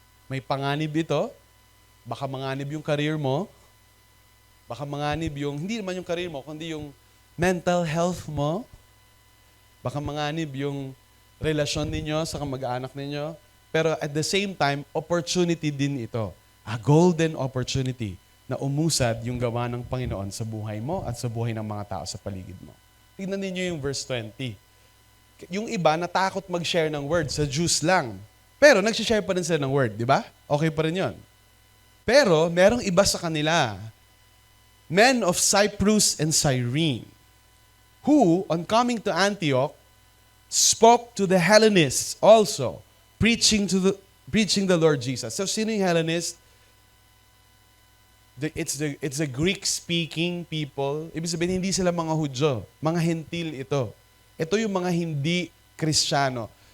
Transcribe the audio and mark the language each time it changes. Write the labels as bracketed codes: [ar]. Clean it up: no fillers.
[tl] May panganib ito, baka manganib yung career mo, baka manganib yung, hindi naman yung career mo, kundi yung mental health mo, baka manganib yung relasyon ninyo sa kamag-anak ninyo, pero [en] at the same time, [tl] opportunity din ito. [en] A golden opportunity [tl] na umusad yung gawa ng Panginoon sa buhay mo at sa buhay ng mga tao sa paligid mo. Tignan ninyo yung verse 20. Yung iba natakot mag-share ng word sa Jews lang. Pero nag-share pa rin sila ng word, di ba? Okay pa rin yun. Pero merong iba sa kanila, [en] men of Cyprus and Cyrene, who, on coming to Antioch, spoke to the Hellenists also, preaching the Lord Jesus. [tl] So sino yung Hellenist? [en] It's the Greek-speaking people. [tl] Ibig sabihin, hindi sila mga Hudyo. Mga Hentil ito. Ito yung mga hindi Kristiyano.